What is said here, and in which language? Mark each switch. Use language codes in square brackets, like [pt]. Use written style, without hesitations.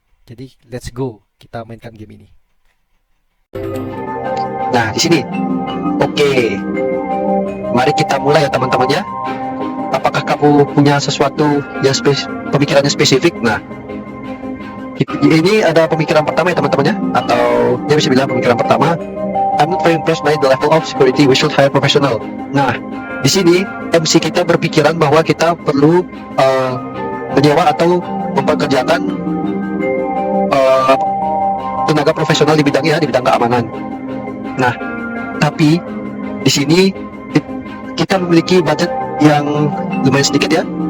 [id] Jadi, [en] let's go, [id] kita mainkan game ini. Nah, di sini. Oke. Mari kita mulai ya teman-teman ya. Apakah kamu punya sesuatu yang pemikirannya spesifik? Nah, ini ada pemikiran pertama ya teman-teman ya. Atau dia bisa bilang pemikiran pertama, [en] I'm not very impressed by the level of security. We should hire professional. [id] Nah, di sini MC kita berpikiran bahwa kita perlu menyewa atau mempekerjakan tenaga profesional di bidangnya, di bidang keamanan. Nah, tapi di sini kita memiliki budget yang lumayan sedikit ya.